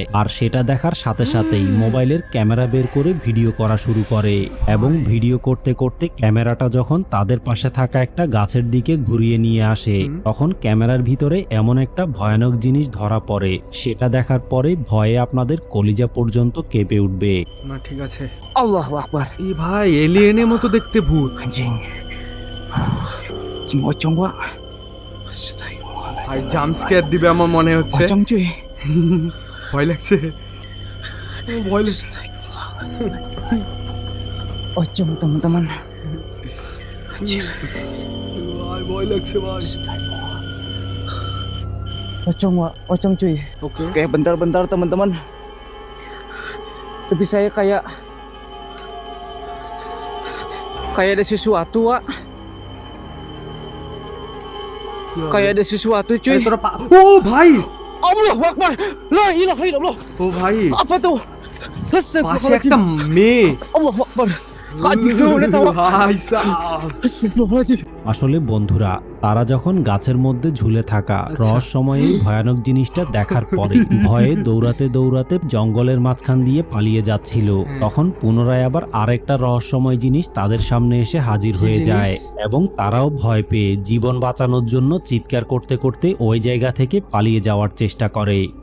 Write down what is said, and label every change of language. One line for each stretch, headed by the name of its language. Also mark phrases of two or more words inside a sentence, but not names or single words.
Bangla: আর সেটা দেখার সাথে সাথেই মোবাইলের ক্যামেরা বের করে ভিডিও করা শুরু করে, এবং ভিডিও করতে করতে ক্যামেরাটা যখন তাদের পাশে থাকা একটা গাছের দিকে ঘুরিয়ে নিয়ে আসে, তখন ক্যামেরার ভিতরে এমন একটা ভয়ানক জিনিস ধরা পড়ে, সেটা দেখার পরে ভয়ে আপনাদের কলিজা পর্যন্ত কেঁপে উঠবে। না, ঠিক আছে।
Arabic: Allahu Akbar.
Bangla: এই ভাই, এলিয়েনের মতো দেখতে ভূত।
Indonesian: Anjing. Anjing pocong, Pak. Astagfirullahaladzim.
Bangla: ভাই,
English: jump scare
Bangla: দিবে আমার মনে হচ্ছে।
Indonesian: Pocong cuy.
Bangla: ভয় লাগছে, ভয় লাগছে।
Indonesian: Pocong teman-teman.
Bangla: ভাই, ভয় লাগছে ভাই।
Indonesian: Pocong cuy.
Bangla: ওকে
Indonesian: Kayak bentar-bentar teman-teman. Tapi saya kayak ada sesuatu, Wak. Kayak ada sesuatu, cuy.
Bangla: তোরা ও ভাই
Arabic: Allahu Akbar. La ilaha illallah.
Bangla: ও ভাই
Indonesian: Apa tuh?
Bangla: পাশে একটা মেয়ে
Arabic: Allahu Akbar.
Indonesian: Kak Jigo udah tahu.
Bangla: ভাই সাহ
Indonesian: Astagfirullahaladzim.
Bangla: আসলে বন্ধুরা, তারা যখন গাছের মধ্যে ঝুলে থাকা রহস্যময় এই ভয়ানক জিনিসটা দেখার পরে ভয়ে দৌড়াতে দৌড়াতে জঙ্গলের মাঝখান দিয়ে পালিয়ে যাচ্ছিল, তখন পুনরায় আবার আরেকটা রহস্যময় জিনিস তাদের সামনে এসে হাজির হয়ে যায় এবং তারাও ভয় পেয়ে জীবন বাঁচানোর জন্য চিৎকার করতে করতে ওই জায়গা থেকে পালিয়ে যাওয়ার চেষ্টা করে।